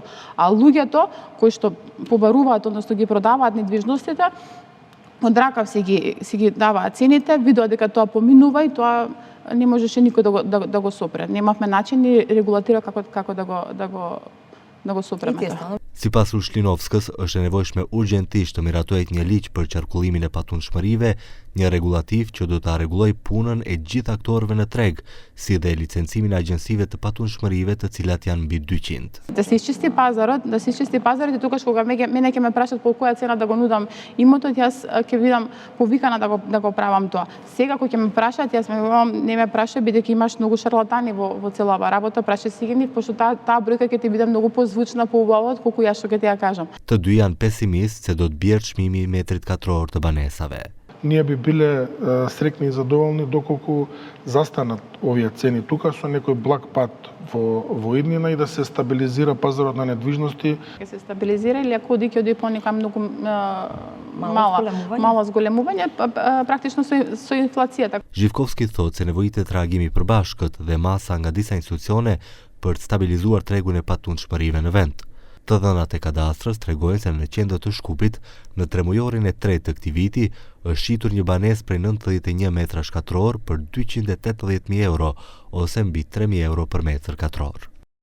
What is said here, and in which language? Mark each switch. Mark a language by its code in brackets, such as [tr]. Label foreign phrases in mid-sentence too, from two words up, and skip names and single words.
[mk] А луѓето кои што побаруваат, односно ги продаваат недвижностите, од ракав си ги даваат цените, видоа дека тоа поминува и тоа не можеше никој да го сопре. Немавме начин и регулатира како да го сопреме. [sq] Sipas Ushlinovskës, është e nevojshme urgjentisht të miratohet një ligj për qarkullimin e patunshmërive, një regulativ që do ta rregullojë punën e gjithë aktorëve në treg, si dhe licencimin e agjensive të patunshmërive, të cilat janë mbi 200. [mk] Да се изчисти пазарот и тогаш кога мене ќе ме прашат по која цена да го нудам имотот, јас ќе бидам повикана да го правам тоа. Сега кога ќе ме прашат, јас не ме праша бидејќи имаш многу шарлатани во целава работа, прашај си ги нив, пошто таа бројка ќе ти биде многу позвучна, поубава отколку јас што ќе ти ја кажам. [sq] Të dy janë pesimist se do të bjerë çmimi i metrit katror të banesave. [mk] Ние би биле среќни и задоволни доколку застанат овие цени тука со некој благ пат во иднина и да се стабилизира пазарот на недвижности. Ќе се стабилизира или ако ќе оди по нека многу мало зголемување, практично со инфлацијата. [sq] Zhivkovski thotë se nevojitet reagimi përbashkët dhe masa nga disa institucione për të stabilizuar tregun e patunshmërive në vend. Të dhënat e kadastrës tregojnë se në qendër të Shkupit, në tremujorin e 3 të këtij viti, është shitur një banesë prej 91 metra shkatror për 280.000 euro ose mbi 3.000 euro për metër katror.